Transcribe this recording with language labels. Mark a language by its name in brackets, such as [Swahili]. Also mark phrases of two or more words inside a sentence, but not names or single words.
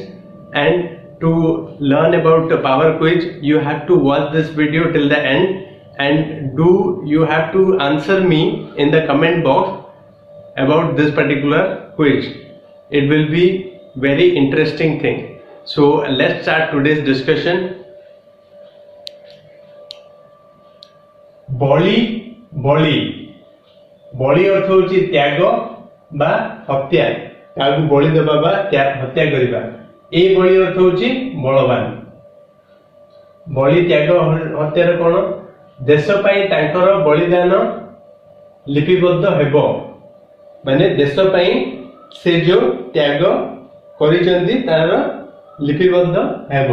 [English] And to learn about the power quiz, you have to watch this video till the end, and you have to answer me in the comment box about this particular quiz. It will be very interesting thing. So let's start today's discussion. [Odia] ବଳି ଅର୍ଥ ହେଉଛି ତ୍ୟାଗ ବା ହତ୍ୟା, କାହାକୁ ବଳି ଦେବା ବା ହତ୍ୟା କରିବା. ଏ ବଳି ଅର୍ଥ ହେଉଛି ବଳବାନ. ବଳି ତ୍ୟାଗ ହତ୍ୟାର କୌଣସି ଦେଶ ପାଇଁ ତାଙ୍କର ବଳିଦାନ ଲିପିବଦ୍ଧ ହେବ, ମାନେ ଦେଶ ପାଇଁ ସେ ଯୋ ତ୍ୟାଗ କରିଛନ୍ତି ତାର ଲିପିବଦ୍ଧ ହେବ.